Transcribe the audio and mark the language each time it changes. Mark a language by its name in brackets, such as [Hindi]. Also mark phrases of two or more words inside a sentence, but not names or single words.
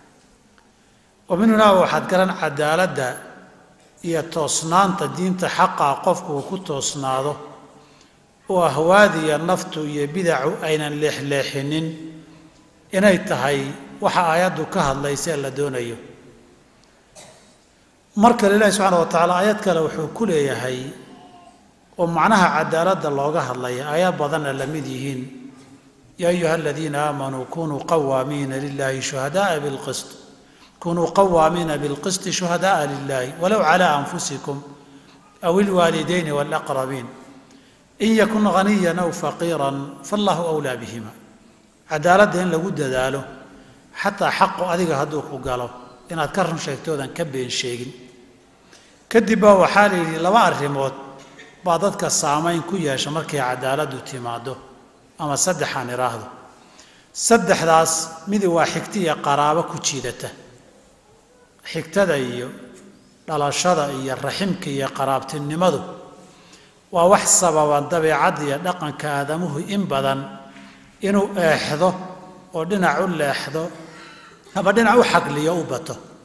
[Somali] oo min hunaa waxaad garan cadaaladda iyo toosnaanta diinta xaqaa qofku uu ku toosnaado oo ahwaadiya naftu iyo bidacu aynan leexleexinin inay tahay waxa aayaddu ka hadlaysa la doonayo marka Ilaahay [Arabic] سبحانه وتعالى [Somali] aayad kale wuxuu ku leeyahay oo macnaha cadaaladda looga hadlaya aayad badan la mid yihiin [Arabic] يا أيها الذين آمنوا كونوا قوامين لله شهداء بالقسط كونوا قوامين بالقسط شهداء لله ولو على أنفسكم أو الوالدين والأقربين إن يكن غنيا أو فقيرا فالله أولى بهما cadaaladda [Somali] in lagu dadaalo hatta xaqo adiga haduu ku galo inaad ka run sheegtoodan ka been sheegin kadib waxaa la yiri laba arrimood baa dadka saameyn ku yeesha markay cadaaladdu timaado ama saddexan iraahdo saddexdaas mid waa xigtiya qaraabo ku jiidata xigtada iyo dhalashada iyo raximka iyo qaraabtinimadu waa wax sababan dabeecad iyo dhaqanka aadamuhu in badan inuu eexdo oo dhinac u leexdo ama dhinac u xaqliyo u bato